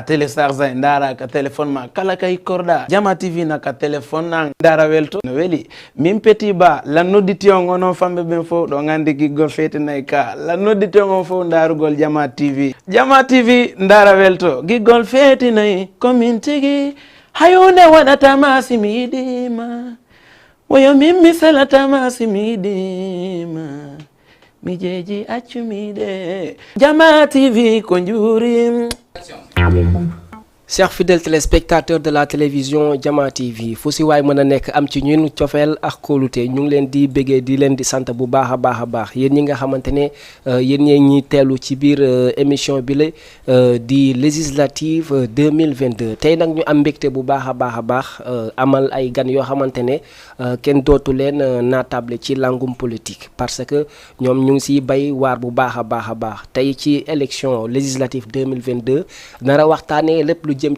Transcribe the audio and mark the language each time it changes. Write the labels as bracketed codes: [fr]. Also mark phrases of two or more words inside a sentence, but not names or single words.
[ff] télécharge ndara ka téléphone ma kala kay korɗa Jama TV na ka téléphone na ndara welto no weeli min Petit Ba la nodditi on onon famɓe ɓen fof ɗo gandi giggol fetinayi ka la nodditi on fof ndarugol Jama TV ndara welto giggol fetinayi komin tigi hayunde waɗatama simi yiɗima woyo min mi salatama simi yiɗima mi jeeji accumiɗe Jama TV ko juurim. [fr] Chers fidèles téléspectateurs de la télévision Jama TV [wo] fu si waay mën a nekk am ci ñun cofeel ak kóolute ñu ngi leen di béggee di leen di sant bu baax a baax yéen ñi nga xamante ne yéen ñi teelu ci biir émission bi la di législative 2022 tey nag ñu am mbégte bu baax a baax amal ay gan yoo xamante ne kenn dootu leen naatable ci langum politique [fr] parce que [wo] ñoom ñu ngi siy bay waar bu baax a baax tey ci [fr] élection législative [wo] 2022 nara waxtaanee lépp lu jëm